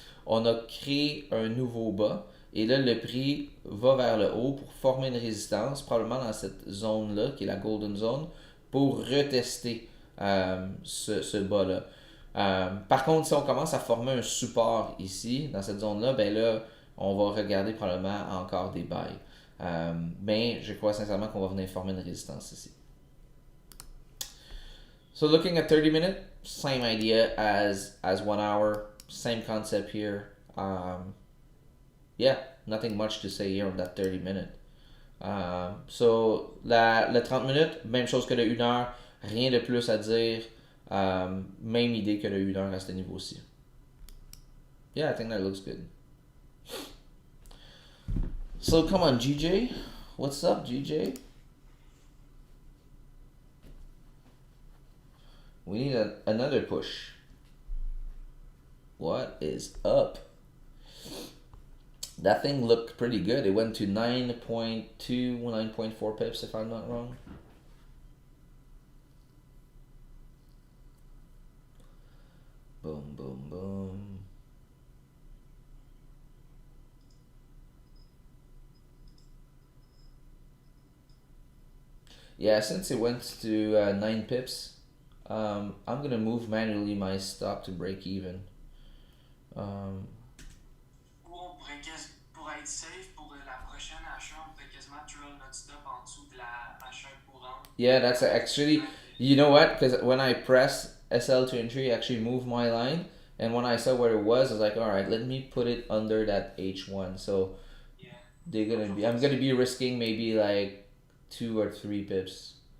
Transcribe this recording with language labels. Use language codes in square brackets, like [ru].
[fr] On a créé un nouveau bas. Et là, le prix va vers le haut pour former une résistance, probablement dans cette zone-là, qui est la golden zone, pour retester ce bas-là. Par contre, si on commence à former un support ici, dans cette zone-là, ben là, on va regarder probablement encore des buys. Mais je crois sincèrement qu'on va venir former une résistance ici. [en] So looking at 30 minute, same idea as 1 hour, same concept here. Yeah, nothing much to say here on that 30 minute. [fr] So, le 30 minutes, même chose que le 1 heure, rien de plus à dire. Même idée que le 1 heure à ce niveau-ci. [en] Yeah, I think that looks good. So, come on, GJ. What's up, GJ? We need another push. What is up? That thing looked pretty good. It went to 9.2, 9.4 pips, if I'm not wrong. Boom, boom, boom. Yeah, since it went to 9 pips, I'm gonna move manually my stop to break even. Um, [fr] Ou on pourrait pour être safe, pour la prochaine achat, on pourrait quasiment drill notre stop en dessous de la achat courante. [en] yeah, that's actually, you know what? Because when I press SL to entry, it actually moved my line. And when I saw where it was, I was like, all right, let me put it under that H1. So Yeah. I'm gonna be risking maybe like 2 or 3 pips.